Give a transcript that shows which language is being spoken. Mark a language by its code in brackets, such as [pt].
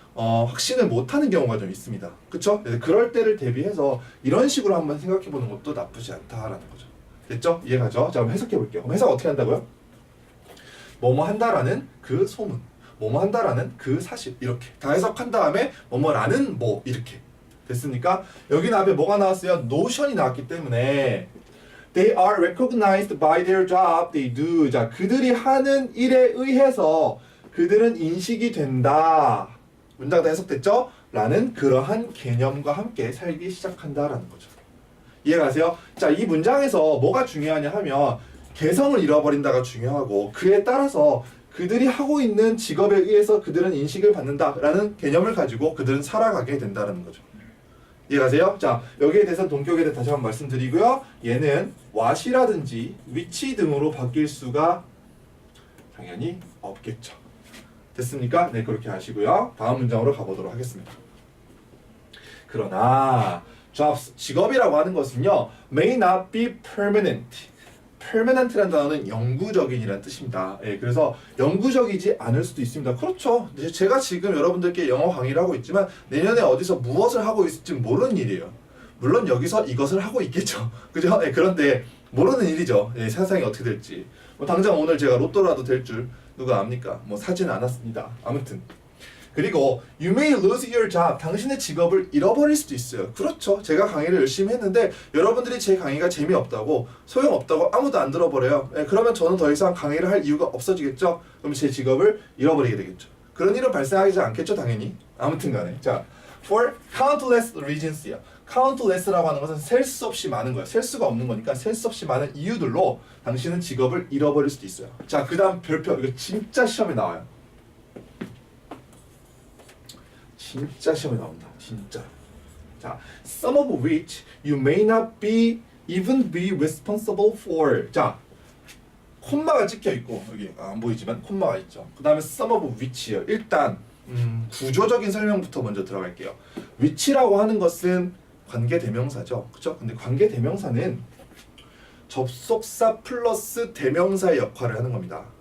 [ko] 확신을 못하는 경우가 좀 있습니다. 그쵸? 그럴 때를 대비해서 이런 식으로 한번 생각해보는 것도 나쁘지 않다라는 거죠. 됐죠? 이해가죠? 자, 그럼 해석해볼게요. 그럼 해석 어떻게 한다고요? 뭐뭐 한다라는 그 소문, 뭐뭐 한다라는 그 사실, 이렇게 다 해석한 다음에 뭐뭐라는 뭐, 이렇게 됐습니까? 여기는 앞에 뭐가 나왔어요? 노션이 나왔기 때문에 [en] They are recognized by their job they do. [ko] 자, 그들이 하는 일에 의해서 그들은 인식이 된다. 문장 다 해석됐죠? 라는 그러한 개념과 함께 살기 시작한다라는 거죠. 이해가세요? 자, 이 문장에서 뭐가 중요하냐 하면 개성을 잃어버린다가 중요하고 그에 따라서 그들이 하고 있는 직업에 의해서 그들은 인식을 받는다라는 개념을 가지고 그들은 살아가게 된다는 거죠. 이해가세요? 자, 여기에 대해서는 동격에 대해 다시 한번 말씀드리고요. 얘는 what이라든지 which 등으로 바뀔 수가 당연히 없겠죠. 됐습니까? 네, 그렇게 하시고요. 다음 문장으로 가보도록 하겠습니다. [en] 그러나 jobs, [ko] 직업이라고 하는 것은요, [en] may not be permanent. [ko] permanent라는 단어는 영구적인이라는 뜻입니다. 예, 그래서 영구적이지 않을 수도 있습니다. 그렇죠. 제가 지금 여러분들께 영어 강의를 하고 있지만 내년에 어디서 무엇을 하고 있을지 모르는 일이에요. 물론 여기서 이것을 하고 있겠죠. 그죠? 예, 그런데 모르는 일이죠. 예, 세상이 어떻게 될지. 뭐 당장 오늘 제가 로또라도 될 줄 누가 압니까? 뭐 사지는 않았습니다. 아무튼. [en] 그리고 you may lose your job. [ko] 당신의 직업을 잃어버릴 수도 있어요. 그렇죠. 제가 강의를 열심히 했는데 여러분들이 제 강의가 재미없다고 소용없다고 아무도 안 들어버려요. 예, 그러면 저는 더 이상 강의를 할 이유가 없어지겠죠. 그럼 제 직업을 잃어버리게 되겠죠. 그런 일은 발생하지 않겠죠, 당연히. 아무튼 간에. 자, [en] for countless reasons [ko] 요. countless라고 하는 것은 셀 수 없이 많은 거예요. 셀 수가 없는 거니까 셀 수 없이 많은 이유들로 당신은 직업을 잃어버릴 수도 있어요. 자, 그 다음 별표. 이거 진짜 시험에 나와요. 진짜 시험에 나온다. 진짜. [en] 자, some of which you may not be even be responsible for. [ko] 자, 콤마가 찍혀 있고 여기 안 보이지만 콤마가 있죠. 그 다음에 some of which요. 일단 구조적인 설명부터 먼저 들어갈게요. which라고 하는 것은 관계대명사죠. 그렇죠? 근데 관계대명사는 접속사 플러스 대명사의 역할을 하는 겁니다.